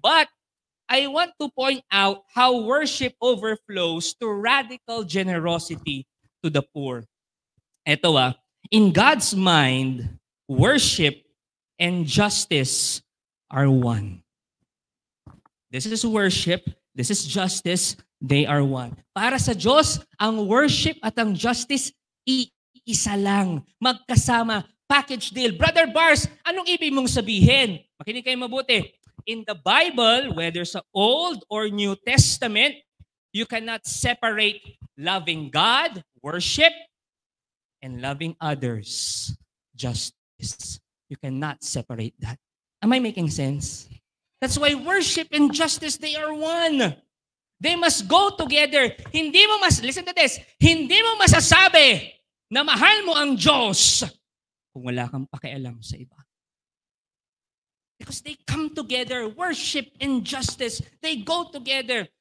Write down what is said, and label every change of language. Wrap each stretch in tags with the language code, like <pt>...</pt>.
<en>But, I want to point out how worship overflows to radical generosity to the poor. Ito in God's mind, worship and justice are one. This is worship, this is justice, they are one.</en> <tl>Para sa Diyos, ang worship at ang justice, iisa lang, magkasama.</tl> <en>Package deal.</en> <tl>Brother Bars, anong ibig mong sabihin? Makinig kayo mabuti.</tl> <en>In the Bible, whether sa Old or New Testament, you cannot separate loving God, worship, and loving others, justice. You cannot separate that. Am I making sense? That's why worship and justice, they are one. They must go together. Listen to this,</en> <tl>hindi mo masasabi na mahal mo ang Diyos kung wala kang pakialam sa iba.</tl> <en>Because they come together. Worship and justice, they go together.</en>